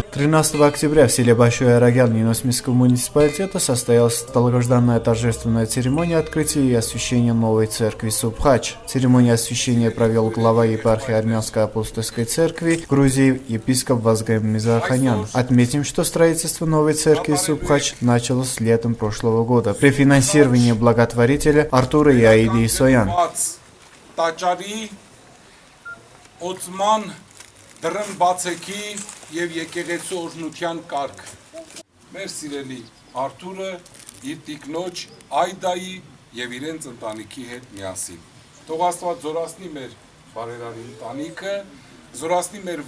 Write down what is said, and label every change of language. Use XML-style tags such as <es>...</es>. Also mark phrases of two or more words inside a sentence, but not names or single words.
<ru>13 октября в селе Большой Арагян Ленинского муниципалитета состоялась долгожданная торжественная церемония открытия и освящения новой церкви Субхач. Церемонию освящения провел глава епархии Армянской апостольской церкви Грузии епископ Вазгем Мизаханян. Отметим, что строительство новой церкви Субхач началось летом прошлого года при финансировании благотворителя Артура и Аиды Исоян.</ru> <hy>Դրն բացեքի և եկեղեցու օրհնության կարգ։ Մեր սիրելի Արթուրը իր տիկնոջ Այդայի և իրենց ընտանիքի հետ միասին։ Թող Աստված զորացնի մեր բարերարի ընտանիքը, զորացնի մեր</hy>